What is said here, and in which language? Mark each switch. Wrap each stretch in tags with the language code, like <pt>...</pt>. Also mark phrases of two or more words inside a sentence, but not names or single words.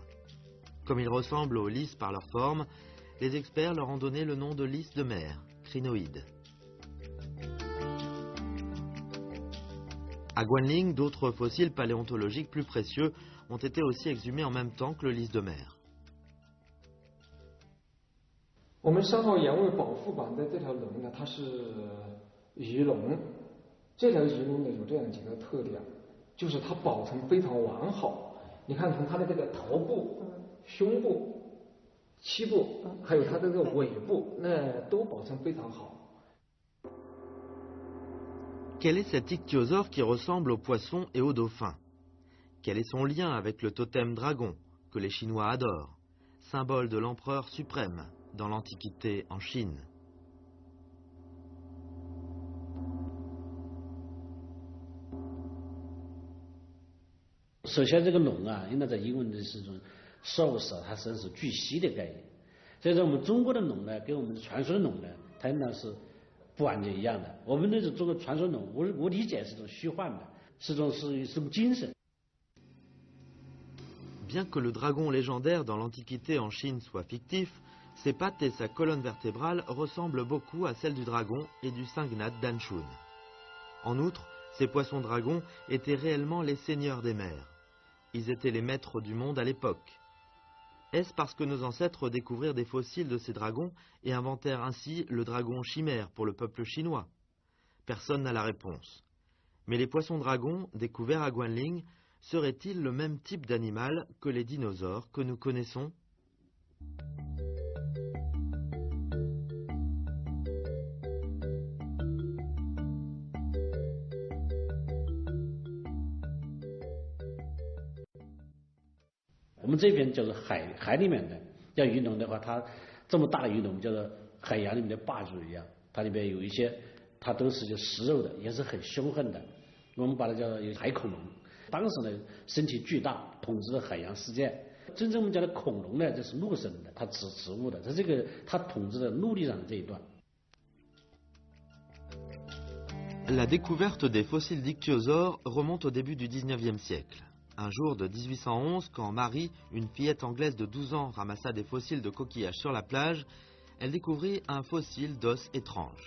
<fr>Comme ils ressemblent aux lys par leur forme, les experts leur ont donné le nom de lys de mer, crinoïdes. À Guanling, d'autres fossiles paléontologiques plus précieux ont été aussi exhumés en même temps que le lys de mer.</fr> <zh>我们山号岩位保护板的这条龙呢，它是鱼龙。这条鱼龙呢有这样几个特点，就是它保存非常完好。你看，从它的这个头部、胸部、膝部，还有它的这个尾部，那都保存非常好。</zh> <fr>Quel est cet ichthyosaure qui ressemble aux poissons et aux dauphins? Quel est son lien avec le totem dragon, que les Chinois adorent, symbole de l'empereur suprême dans l'Antiquité en Chine?</fr> <zh>首先，这个龙因为在英文的是一种兽首，它实际上是巨蜥的概念。所以说，我们中国的龙呢，跟我们传说的龙呢，它应当是 不完全一样的，我们那种中国传说龙，我理解是一种虚幻的，是一种精神。</zh> <fr>Bien que le dragon légendaire dans l'Antiquité en Chine soit fictif, ses pattes et sa colonne vertébrale ressemblent beaucoup à celles du dragon et du syngnathe d'Anshun. En outre, ces poissons dragons étaient réellement les seigneurs des mers. Ils étaient les maîtres du monde à l'époque. Est-ce parce que nos ancêtres découvrirent des fossiles de ces dragons et inventèrent ainsi le dragon chimère pour le peuple chinois? Personne n'a la réponse. Mais les poissons dragons, découverts à Guanling, seraient-ils le même type d'animal que les dinosaures que nous connaissons?</fr> <zh>我们这边就是海里面的，叫鱼龙的话，它这么大的鱼龙，叫做海洋里面的霸主一样。它里边有一些，它都是就食肉的，也是很凶狠的。我们把它叫做海恐龙。当时呢，身体巨大，统治了海洋世界。真正我们讲的恐龙呢，这是陆生的，它植物的，它统治了陆地上的这一段。</zh> <fr>La découverte des fossiles d'ichthyosaures remonte au début du 19e siècle. Un jour de 1811, quand Marie, une fillette anglaise de 12 ans, ramassa des fossiles de coquillages sur la plage, elle découvrit un fossile d'os étrange.</fr>